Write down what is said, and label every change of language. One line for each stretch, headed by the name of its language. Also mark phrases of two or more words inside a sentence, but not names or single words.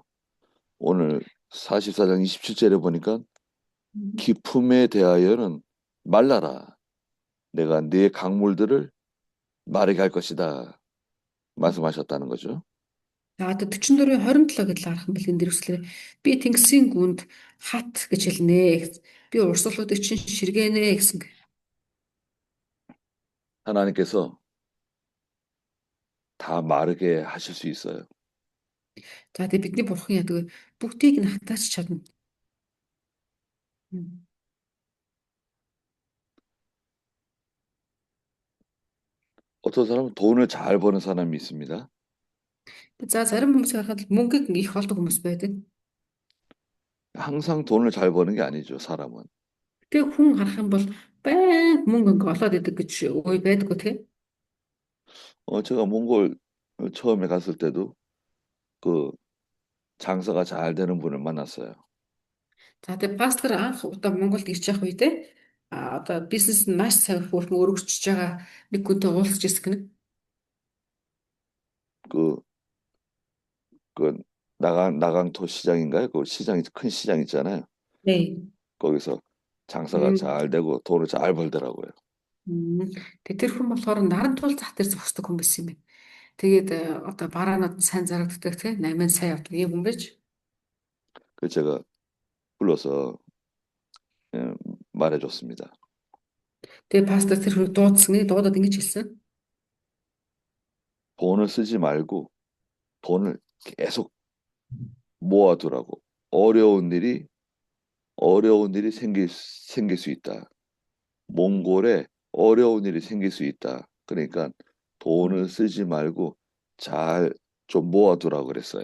Korean: 오늘 44장 27절에 보니까 기품에 대하여는 말라라. 내가 네 강물들을 마르게 할 것이다. 말씀하셨다는 거죠.
Mongolian: За одоо 44-ийн 27 гэдэл харах юм бол энэ дэрвслээ би тэнгисийн гүнд хат гэж хэлнэ. Би урсгалуудыг чинь ширгэнэ гэсэн.
Korean: 하나님께서 다 마르게 하실 수 있어요.
Mongolian: За тэгээ бидний бурхан яадаг бүгдийг нь хатаач чадна.
Korean: 어떤 사람은 돈을 잘 버는 사람이 있습니다.
Mongolian: За зарим хүмүүсийг харахад мөнгөийг их олдог хүмүүс байдаг.
Korean: 항상 돈을 잘 버는 게 아니죠, 사람은.
Mongolian: Тэгээ хүн харах юм бол баян мөнгө олоод идэг гэж үе байдаггүй тий.
Korean: 제가 몽골 처음에 갔을 때도 그 장사가 잘 되는 분을 만났어요.
Mongolian: За тэгээ пастор анх удаа Монголд ирж явах үедээ одоо бизнес нь маш сайн хөрхөн өргөжчөж байгаа нэг хүнтэй уулзж ирсэн гэнэ.
Korean: 그, 그 나강토 시장인가요? 그 시장이 큰 시장 있잖아요. 네. 거기서 장사가 음. 잘 되고 돈을 잘 벌더라고요.
Mongolian: Тэгээ тэр хүн болохоор наран тул зах дээр зогсдог хүн байсан юм байна. Тэгээд одоо бараанууд нь сайн зарагддаг тий 8 сая явдаг ийм хүн байж.
Korean: 그 제가 불러서 예, 말해줬습니다.
Mongolian: Тэгээ пастор тэр хүн дуудсан гээ дуудаад ингэж хэлсэн.
Korean: 돈을 쓰지 말고 돈을 계속 모아두라고. 어려운 일이 생길 수 있다. 몽골에 어려운 일이 생길 수 있다. 그러니까 돈을 쓰지 말고 잘 좀 모아두라고 그랬어요.